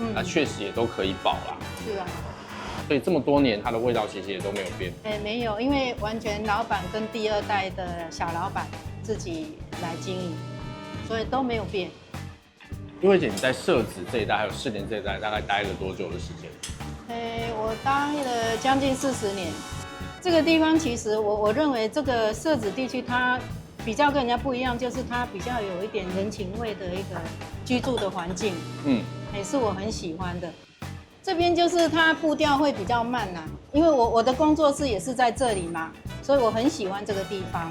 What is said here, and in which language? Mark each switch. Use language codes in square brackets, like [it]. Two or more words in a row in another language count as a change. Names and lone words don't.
[zh] 是啊。所以這麼多年它的味道其實也都沒有變。沒有，因為完全老闆跟第2代的小老闆自己來經營，所以都沒有变。玉慧姐，你在社子這一代還有士林這一代大概待了多久的時間？我待了將近40年。這個地方其實我認為這個社子地區它比較跟人家不一樣，就是它比較有一點人情味的一個居住的環境，也是我很喜歡的。這邊就是它步調會比較慢啦，因為我的工作室也是在這裡嘛，所以我很喜歡這個地方。